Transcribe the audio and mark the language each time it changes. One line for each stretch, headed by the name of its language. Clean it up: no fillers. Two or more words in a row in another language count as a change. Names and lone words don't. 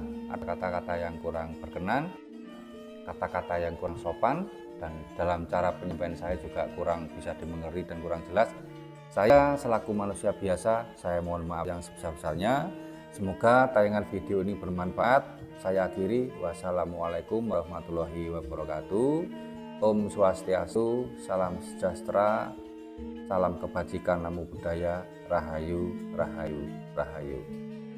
Indonesian: Ada kata-kata yang kurang berkenan, kata-kata yang kurang sopan, dan dalam cara penyampaian saya juga kurang bisa dimengerti dan kurang jelas. Saya selaku manusia biasa, saya mohon maaf yang sebesar-besarnya. Semoga tayangan video ini bermanfaat. Saya akhiri,
Arabic: والسلام عليكم ورحمة الله وبركاته.
Balinese: Om Swastiastu,
Indonesian: salam sejahtera, salam kebajikan,
Pali: namo buddhaya,
Javanese: rahayu, rahayu, rahayu.